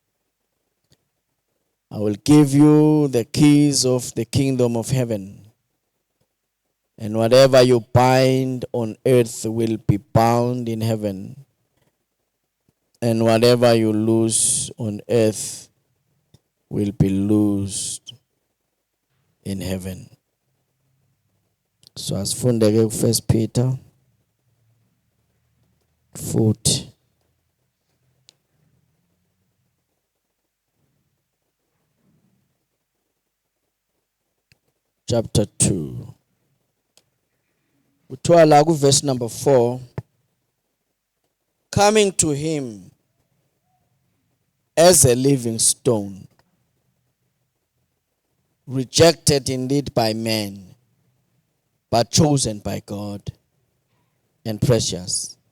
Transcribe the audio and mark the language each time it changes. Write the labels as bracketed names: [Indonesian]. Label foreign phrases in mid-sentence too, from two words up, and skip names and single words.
[English] I will give you the keys of the kingdom of heaven, and whatever you bind on earth will be bound in heaven, and whatever you loose on earth will be loosed in heaven." [Zulu] So asifunde ke ku1 Peter futhi chapter 2. Kuthiwa la ku [English] verse number 4, coming to him as a living stone, rejected indeed by men, but chosen by God and precious.